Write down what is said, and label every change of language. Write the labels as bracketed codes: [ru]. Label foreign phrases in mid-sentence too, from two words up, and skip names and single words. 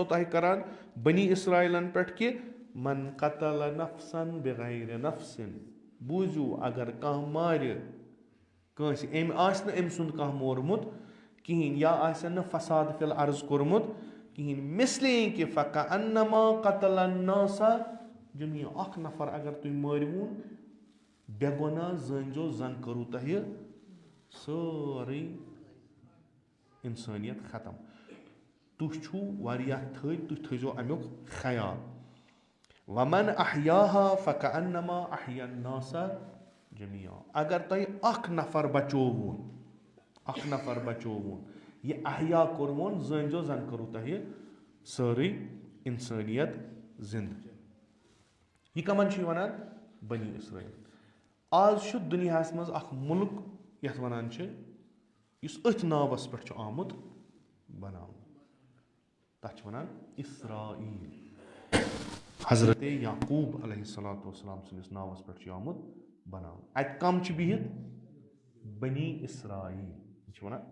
[ks] تۄہہِ کَران بنی اسرائیلن پٮ۪ٹھ کہِ [ar] من قتل نفسن بغیر نفسن [ks] بوٗزِو اگر کانٛہہ مارِ کٲنٛسہِ أمۍ آسہِ نہٕ أمۍ سُنٛد کانٛہہ مورمُت کِہیٖنۍ یا آسن نہٕ [ar] فساد فِل عرض [ks] کوٚرمُت کِہیٖنۍ مِثلے کہِ [ar] فکأنما قتل الناس جميعا [ks] اکھ نفر اگر تُہۍ مٲرۍوُن بے گۄناہ زٲنۍزیو زن کٔرٕو تۄہہِ سٲرٕے اِنسٲنیت ختم تُہۍ چھُو واریاہ تھٔدۍ تُہۍ تھٲیزیو امیُک خیال [ar] ومن احیاہا فکأنما احیا الناس جميعا [ks] اگر تۄہہِ اکھ نفر بچووُن یہِ احیا کوٚروُن زٲنۍزیو زن کٔرٕو تۄہہِ سٲرٕے اِنسٲنیت زِندٕ یہِ کَمن چھُ یہِ وَنان بنی اسرائیل آز چھُ دُنیاہس منٛز اکھ مُلک یَتھ وَنان چھِ یُس أتھۍ ناوَس پٮ۪ٹھ چھُ آمُت بناونہٕ تَتھ چھِ وَنان اسرائیل حضرت یعقوٗب [ar] علیہ الصلوۃ والسلام [ks] سٕنٛدِس ناوَس پٮ۪ٹھ چھُ آمُت بناونہٕ اَتہِ کَم چھِ بِہِتھ بنی اسرائیل یہِ چھِ وَنان